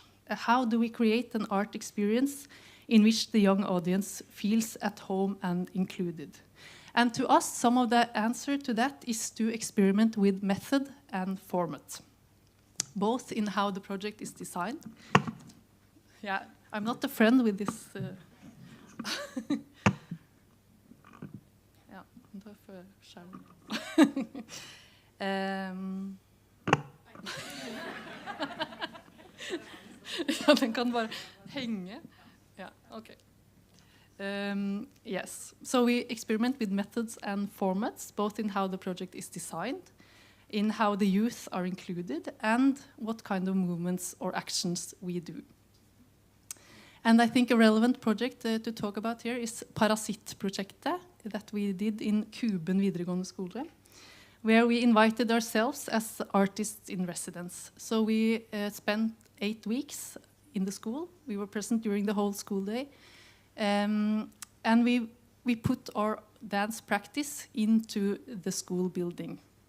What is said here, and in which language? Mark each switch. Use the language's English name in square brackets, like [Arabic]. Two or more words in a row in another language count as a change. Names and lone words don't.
[English] How do we create an art experience in which the young audience feels at home and included? And to us, some of the answer to that is to experiment with method and format, both in how the project is designed. Yeah, I'm not a friend with this. [Norwegian] Ja, da får jeg skjermen. Ja, den kan bare henge. [English] Yeah, okay. Yes, so we experiment with methods and formats, both in how the project is designed, in how the youth are included, and what kind of movements or actions we do. And I think a relevant project to talk about here is Parasitt-prosjektet that we did in Kuben videregående skole, where we invited ourselves as artists in residence. So we spent 8 weeks in the school. We were present during the whole school day. And we put our dance practice into the school building.